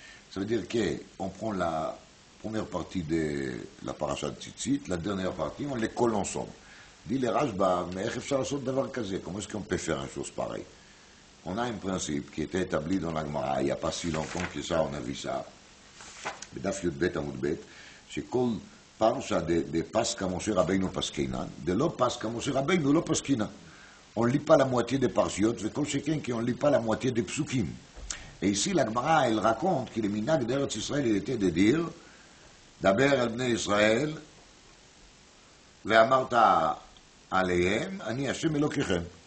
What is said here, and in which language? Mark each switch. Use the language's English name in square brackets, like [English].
[French] Ça veut dire qu'on prend la première partie de la paracha de Tzitzit, la dernière partie, on les colle ensemble. Dit les Rashba, mais comment est-ce qu'on peut faire une chose pareille? On a un principe qui était établi dans la Gemara, il n'y a pas si longtemps que ça, on a vu ça. [Hebrew] B'daf Yudbet Amud Bet, שכל פרשה דפסקה משה רבינו פסקינן, דלא פסקה משה רבינו לא פסקינן. [French] On ne lit pas la moitié des parchiotes, et comme chacun qui on ne lit pas la moitié des psukim. Et ici, la Gemara, elle raconte que le minhag d'Eretz Israël, il était de dire Daber el bnei Israël, ve'amarta aleihem, ani Hashem Elokechem.